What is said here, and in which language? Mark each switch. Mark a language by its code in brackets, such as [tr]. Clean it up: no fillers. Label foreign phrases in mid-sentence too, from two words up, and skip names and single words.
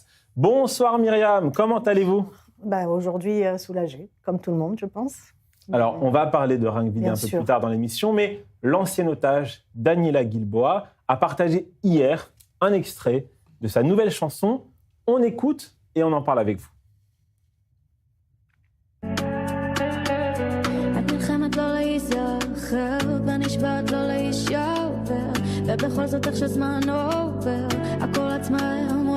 [fr] Bonsoir Myriam, comment allez-vous? Aujourd'hui, soulagée, comme tout le monde, je pense. Alors, on va parler de Ran Gvili un peu plus tard dans l'émission, mais l'ancien otage Daniela Gilboa a partagé hier un extrait de sa nouvelle chanson. On écoute et on en parle avec vous. [he] ובכל זאת איך שזמן עובר הכל עצמאי מול